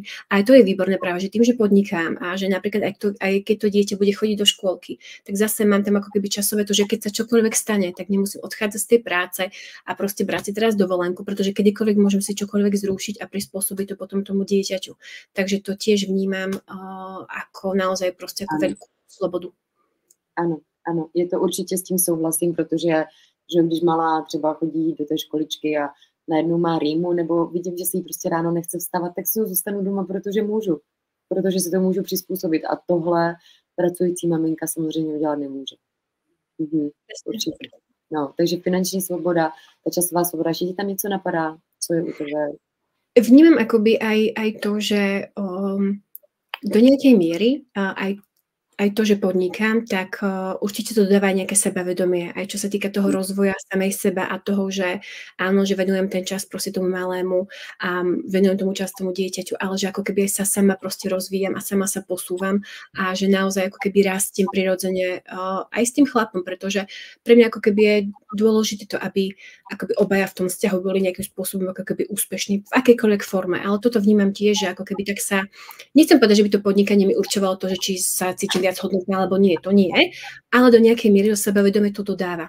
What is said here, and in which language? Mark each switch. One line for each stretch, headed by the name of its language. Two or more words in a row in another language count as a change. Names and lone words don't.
Slovak: A aj to je výborné práve, že tým, že podnikám a že napríklad aj keď to dieťa bude chodiť do škôlky, tak zase mám tam ako keby časové to, že keď sa čokoľvek stane, tak nemusím odchádzať z tej práce a proste brať si teraz dovolenku, pretože kedykoľvek môžem si čokoľvek zrušiť a prispôsobiť to potom tomu dieťaťu. Takže to tiež vnímam ako naozaj proste ako veľkú slobodu.
Czech: Ano, ano, je to určitě s tím souhlasím, protože že když malá třeba chodí do té školičky a najednou má rýmu, nebo vidím, že si jí prostě ráno nechce vstávat, tak si ho zůstanu doma, protože můžu. Protože si to můžu přizpůsobit. A tohle pracující maminka samozřejmě udělat nemůže. Určitě. No, takže finanční svoboda, ta časová svoboda, že ti tam něco napadá, co je u tebe?
Slovak: Vnímam akoby aj to, že do nejakej miery aj to, že podnikám, tak určite to dodáva nejaké sebavedomie, aj čo sa týka toho rozvoja samej seba a toho, že áno, že venujem ten čas proste tomu malému a venujem tomu čas tomu dieťaťu, ale že ako keby sa sama proste rozvíjam a sama sa posúvam a že naozaj ako keby rastiem prirodzene aj s tým chlapom, pretože pre mňa ako keby je dôležité to, aby akoby obaja v tom vzťahu boli nejakým spôsobom ako keby úspešní v akejkoľvek forme, ale toto vnímam tiež, že ako keby tak sa, nechcem povedať, že by to podnikanie mi určovalo to, že či sa cítim viac hodnotná, alebo nie, to nie, ale do nejakej miery do sebavedomie to dodáva.